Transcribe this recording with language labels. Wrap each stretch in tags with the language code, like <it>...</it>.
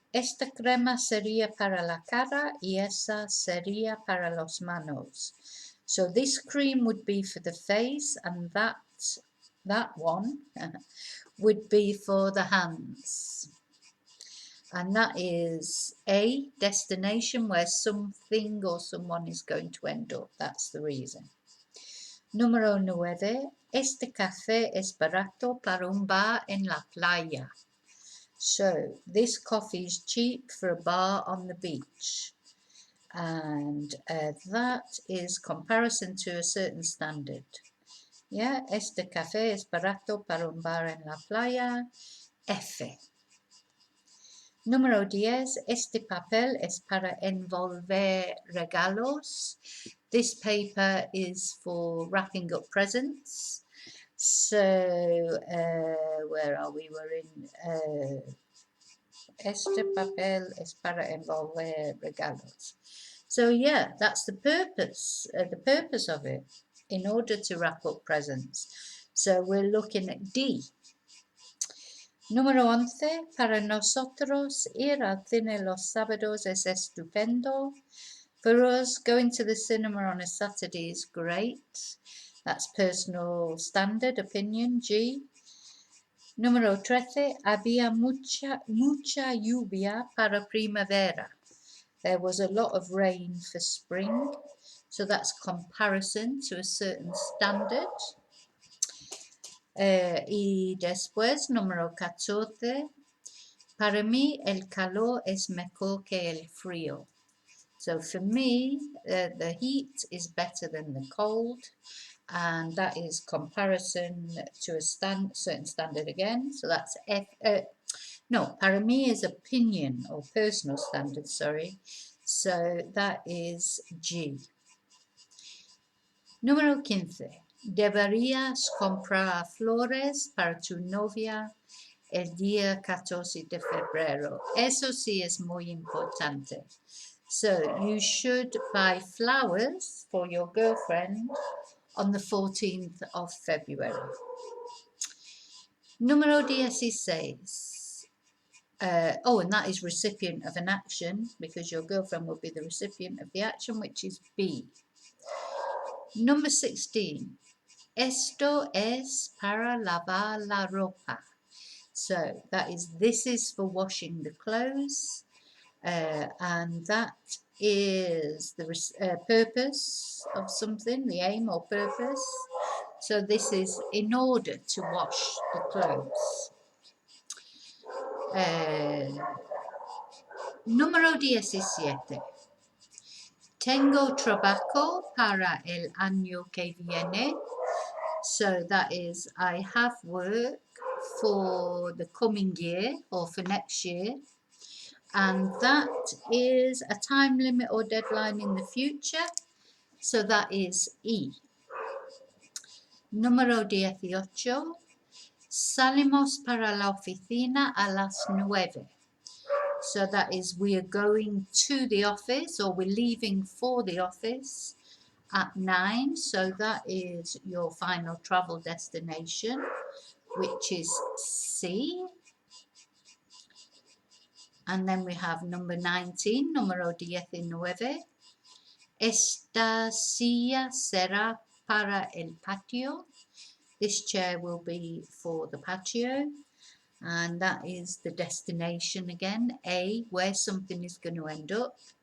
<es>Esta crema sería para la cara y esa sería para las manos.</es> <en>So this cream would be for the face and that one would be for the hands. And that is A, destination, where something or someone is going to end up. That's the reason.</en> <es>Número 9. Este café es barato para un bar en la playa.</es> <en>So this coffee is cheap for a bar on the beach. And that is comparison to a certain standard.</en> <es>Yeah, este café es barato para un bar en la playa. F. Número 10. Este papel es para envolver regalos.</es> <en>This paper is for wrapping up presents. So, where are we? We're in</en> <es>este papel es para envolver regalos.</es> <en>So yeah, that's the purpose of it, in order to wrap up presents. So we're looking at D.</en> <es>Número 11, para nosotros ir al cine los sábados es estupendo.</es> <en>For us, going to the cinema on a Saturday is great. That's personal standard opinion, G.</en> <es>Número 13, había mucha lluvia para primavera.</es> <en>There was a lot of rain for spring. So that's comparison to a certain standard.</en> <es>Y después, número 14, para mí el calor es mejor que el frío.</es> <en>So for me, the heat is better than the cold, and that is comparison to a certain standard again. So that's F. No, para mí is opinion or personal standard, sorry. So that is G.</en> <es>Número 15. Deberías comprar flores para tu novia el día 14 de febrero. Eso sí es muy importante.</es> <en>So you should buy flowers for your girlfriend on the 14th of February. Número 16. And that is recipient of an action, because your girlfriend will be the recipient of the action, which is B. Number 16.</en> <es>Esto es para lavar la ropa.</es> <en>So this is for washing the clothes, and that is the purpose of something, the aim or purpose. So this is in order to wash the clothes.</en> <es>Número 17. Tengo trabajo para el año que viene.</es> <en>So that is, I have work for the coming year or for next year. And that is a time limit or deadline in the future. So that is E. Número 18.</en> <es>Salimos para la oficina a las 9.</es> <en>So that is, we are going to the office, or we're leaving for the office at 9. So that is your final travel destination, which is C. And then we have number 19, número 19.</en> <es>Esta silla será para el patio.</es> <en>This chair will be for the patio. And that is the destination again, A, where something is going to end up.</en>